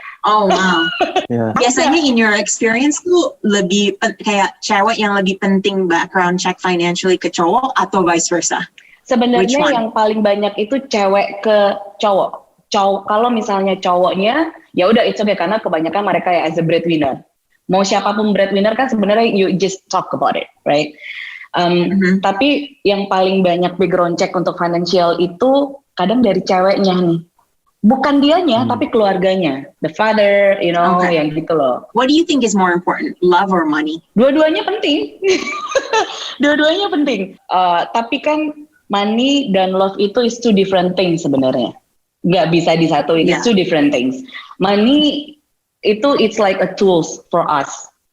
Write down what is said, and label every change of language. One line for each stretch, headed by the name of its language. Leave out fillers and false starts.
Indonesian: Oh wow. Biasanya
English: in your experience
Indonesian: tuh lebih kayak cewek yang lebih penting background check financially ke cowok atau vice versa? Sebenarnya yang paling banyak itu cewek ke cowok. Kalau misalnya cowoknya, ya udah
English: it's okay
Indonesian: karena kebanyakan mereka ya
English: as a breadwinner.
Indonesian: Mau siapapun breadwinner kan sebenarnya
English: you just talk about it, right?
Indonesian: Tapi yang paling banyak background check untuk financial itu kadang dari ceweknya nih. Bukan dianya, tapi keluarganya.
English: The father,
Indonesian: yang gitu loh.
English: What do you think is more important, love or money?
Indonesian: Dua-duanya penting. Dua-duanya penting. Tapi kan
English: money dan love itu is two different things sebenarnya.
Indonesian: Nggak bisa disatuin,
English: it's two different things. Money itu it's like a tools for us.